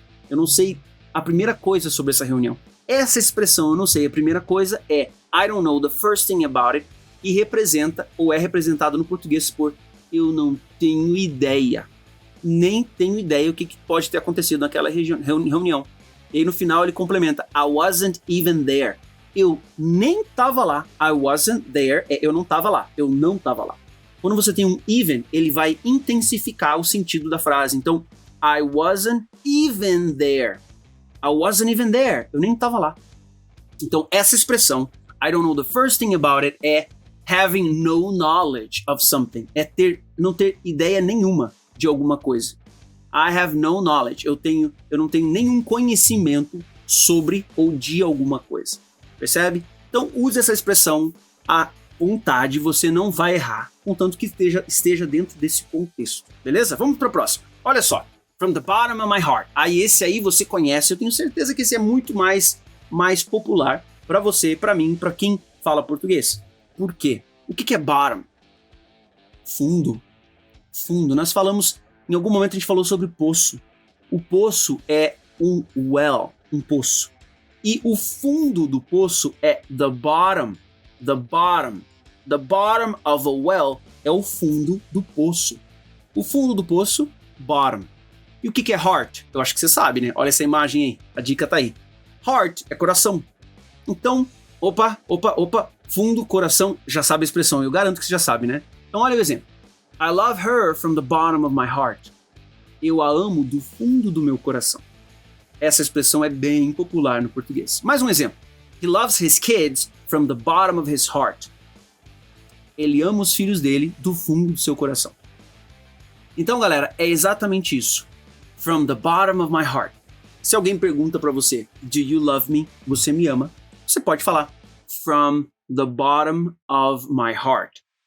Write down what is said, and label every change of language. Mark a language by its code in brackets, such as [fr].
[pt] Eu não sei a primeira coisa sobre essa reunião. Essa expressão eu não sei a primeira coisa é [en] I don't know the first thing about it [pt] e representa ou é representado no português por eu não tenho ideia. Nem tenho ideia o que pode ter acontecido naquela reunião. E aí no final ele complementa [en] I wasn't even there. [pt] Eu nem tava lá. [en] I wasn't there. [pt] Eu não tava lá. Eu não tava lá. Quando você tem um even, ele vai intensificar o sentido da frase. [en] Então, I wasn't even there. I wasn't even there. [pt] Eu nem tava lá. Então, essa expressão, [en] I don't know the first thing about it é having no knowledge of something. [pt] É não ter ideia nenhuma de alguma coisa. [en] I have no knowledge. [pt] Eu não tenho nenhum conhecimento sobre ou de alguma coisa. Percebe? Então use essa expressão à vontade, você não vai errar, contanto que esteja dentro desse contexto. Beleza? Vamos para o próximo. Olha só. [en] From the bottom of my heart. [pt] Esse aí você conhece, eu tenho certeza que esse é muito mais popular para você, para mim, para quem fala português. Por quê? O que é bottom? Fundo. Fundo. Nós falamos, em algum momento a gente falou sobre poço. O poço é um well, um poço. E o fundo do poço é the bottom. The bottom. [en] The bottom of a well [pt] é o fundo do poço. O fundo do poço, bottom. E o que é heart? Eu acho que você sabe, né? Olha essa imagem aí. A dica tá aí. Heart é coração. Então, opa, fundo, coração, já sabe a expressão. Eu garanto que você já sabe, né? Então olha o exemplo. [en] I love her from the bottom of my heart. [pt] Eu a amo do fundo do meu coração. Essa expressão é bem popular no português. Mais um exemplo. [en] He loves his kids from the bottom of his heart. [pt] Ele ama os filhos dele do fundo do seu coração. Então, galera, é exatamente isso. [en] From the bottom of my heart. [pt] Se alguém pergunta pra você, [en] do you love me? [pt] Você me ama? Você pode falar [en] from the bottom of my heart.